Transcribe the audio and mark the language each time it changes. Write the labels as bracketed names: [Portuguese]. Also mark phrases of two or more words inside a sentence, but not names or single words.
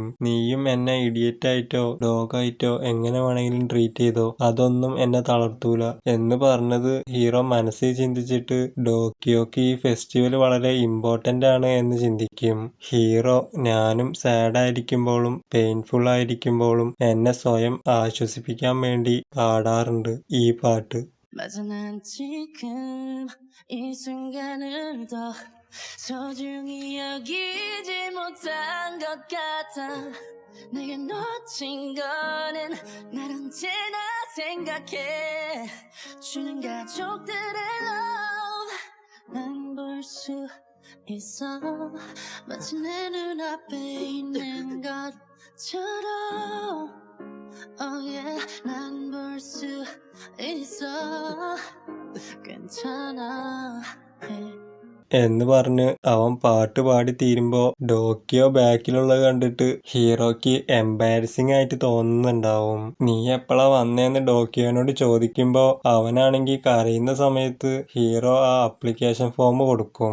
[Malayalam] നീയും എന്നെ ഇഡിയറ്റ് ആയിട്ടോ ഡോഗായിട്ടോ എങ്ങനെ വേണമെങ്കിലും ട്രീറ്റ് ചെയ്തോ, അതൊന്നും എന്നെ തളർത്തൂല എന്ന് പറഞ്ഞത് ഹീറോ മനസ്സിൽ ചിന്തിച്ചിട്ട് ഡോക്കിയോക്ക് ഈ ഫെസ്റ്റിവൽ വളരെ ഇമ്പോർട്ടന്റ് ആണ് എന്ന് ചിന്തിക്കും. ഹീറോ ഞാനും സാഡ് ആയിരിക്കുമ്പോഴും പെയിൻഫുൾ ആയിരിക്കുമ്പോഴും എന്നെ സ്വയം ആശ്വസിപ്പിക്കാൻ വേണ്ടി പാടാറുണ്ട് ഈ പാട്ട്. [Korean] 맞아, 난 지금 이 순간을 더 소중히 여기지 못한 것 같아. 내가 놓친 거는 날 언제나 생각해. 주는 가족들의 love 난 볼 수 있어. 마치 내 눈앞에 있는 것처럼. [English] Oh yeah, [Korean] 난 볼 수 있어. 괜찮아. [English] Hey. [Malayalam] എന്ന് പറഞ്ഞ് അവൻ പാട്ട് പാടി തീരുമ്പോ ഡോക്കിയോ ബാക്കിലുള്ളത് കണ്ടിട്ട് ഹീറോയ്ക്ക് എംബാരസിംഗ് ആയിട്ട് തോന്നുന്നുണ്ടാവും. നീ എപ്പോഴാ വന്നേന്ന് ഡോക്കിയോനോട് ചോദിക്കുമ്പോ അവനാണെങ്കിൽ കരയുന്ന സമയത്ത് ഹീറോ ആ [English] application form [Malayalam] കൊടുക്കും.